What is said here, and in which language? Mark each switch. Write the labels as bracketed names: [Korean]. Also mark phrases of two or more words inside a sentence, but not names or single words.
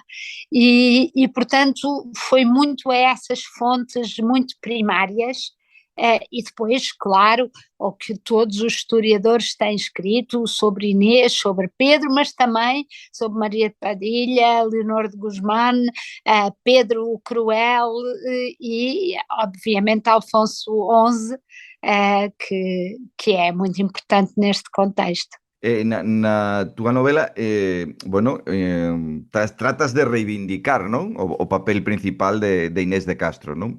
[Portuguese] E portanto, foi muito a essas fontes muito primárias. E depois, claro, o que todos os historiadores têm escrito sobre Inês, sobre Pedro, mas também sobre Maria de Padilha, Leonor de Guzmán, Pedro o Cruel e, obviamente, Alfonso XI, que é muito importante neste contexto. [Galician] Na túa novela, tratas de reivindicar, non, o papel principal de Inés de Castro, non?